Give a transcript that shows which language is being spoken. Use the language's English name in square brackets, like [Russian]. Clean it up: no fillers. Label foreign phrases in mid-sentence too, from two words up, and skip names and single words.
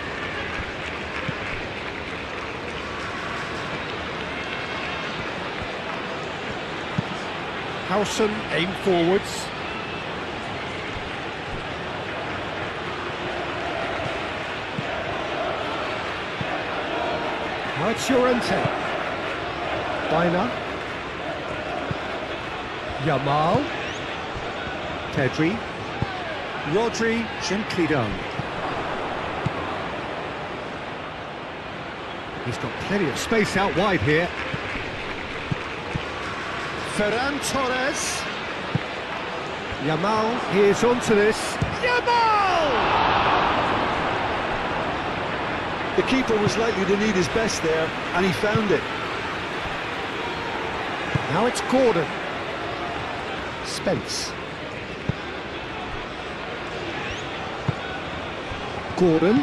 [English] Howson aim forwards. Now it's Llorente. Bina. Yamal. Pedri. Rodri, gently done. He's got plenty of space out wide here. Ferran Torres. Yamal is onto this. Yamal! The keeper was likely to need his best there, and he found it. Now it's Gordon. Spence. Gordon.